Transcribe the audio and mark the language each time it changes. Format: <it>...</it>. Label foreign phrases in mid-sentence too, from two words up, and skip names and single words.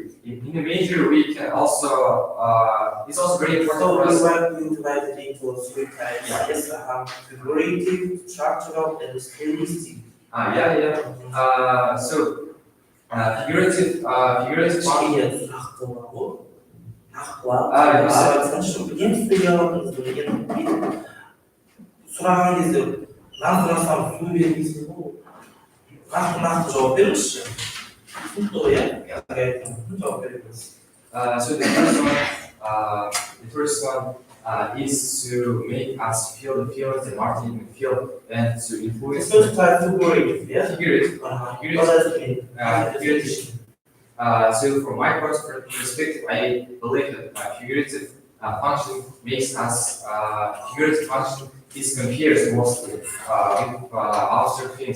<en>In imagery, we can also it's also very important So for us. we divide it into three types. Yes, figurative, structural, and stylistic. So figurative part.</en> <kk>Кішкене нақты ғой. Нақтылап, Yes. не істей аламыз деген сұраған кезде нақты сұрасам су бермейсің ғой. Нақты жауап беріңізші. Түсінікті ғой, иә? Жауап беріңіз.</kk> <en>So the first one is to make us feel the feelings that Martin feel and to The influence first type figurative, yeah? figurative. What does it mean? Figurative. So from my personal perspective, I believe that figurative function makes us figurative function is compares mostly with abstract things.</en>